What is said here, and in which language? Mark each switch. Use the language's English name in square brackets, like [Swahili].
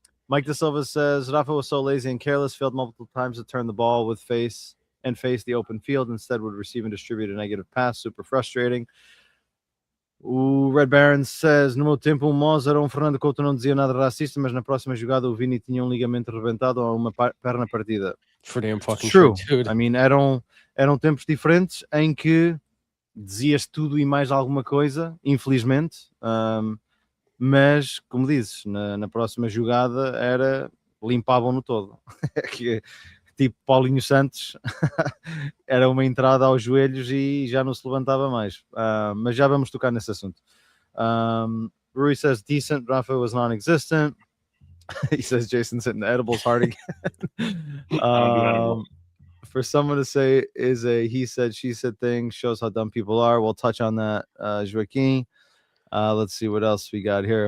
[English] Mike De Silva says Rafa was so lazy and careless, failed multiple times to turn the ball with face the open field. Instead, would receive and distribute a negative pass. Super frustrating. [Portuguese] O Red Baron says, no meu tempo, Mozart Fernando Couto não dizia nada racista, mas na próxima jogada o Vini tinha ligamento rebentado ou uma perna partida. [English] For damn fucking true, dude. I mean, [Portuguese] eram tempos diferentes em que dizias tudo e mais alguma coisa, infelizmente, mas, como dizes, na próxima jogada limpavam-no todo. Tipo Paulinho Santos, era uma entrada aos joelhos e já não se levantava mais. Mas já vamos tocar nesse assunto. [English] Rui says, decent, Rafa was non-existent. He says, Jason's hitting the edibles hard again. For someone to say is a he said, she said thing, shows how dumb people are. We'll touch on that, Joaquin. Let's see what else we got here.